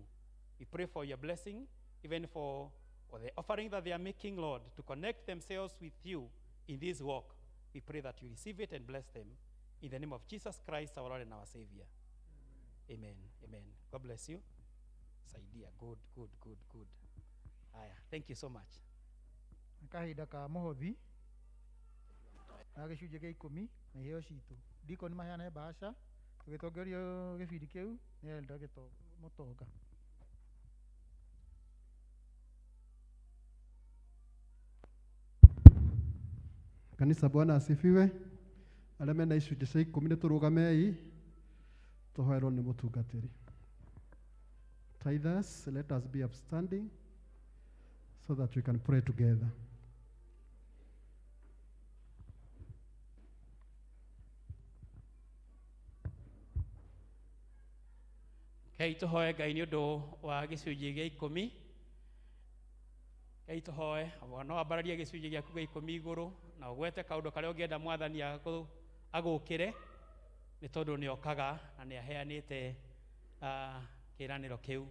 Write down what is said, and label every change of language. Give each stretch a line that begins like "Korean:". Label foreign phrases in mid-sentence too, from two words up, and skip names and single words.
English: We pray for your blessing even for the offering that they are making, Lord, to connect themselves with you in this walk. We pray that you receive it and bless them. In the name of Jesus Christ, our Lord and our Savior. Amen. Amen. God bless you. Saidia. Good. Thank you so much.
Kikuyu: Kahinda ka muhothi na gicunjĩ gĩa 10 na iheo citũ ndiko nĩ maheane bahasha tũgĩtongorio gĩbindi kĩu nĩ Elder Mũtonga.
Swahili: Kanisa, Bwana asifiwe.
Kikuyu: Arĩa mena icunjĩ cia 10 nĩ tũrũgamei tũhoerwo nĩ mũtungatĩri.
English: Tithers, let us be upstanding so that we can pray together.
Kikuyu: Kei tũhoe Ngai nĩ ũndũ wa gĩcunjĩ gĩa 10. Kei tũhoe no ambararie gĩcunjĩ gĩaku gĩa 10 igũrũ na ũgwete kaũndũ karĩa ũngĩenda Mwathani agũkĩre nĩ tondũ nĩ okaga na nĩ aheanĩte kĩĩranĩro kĩu.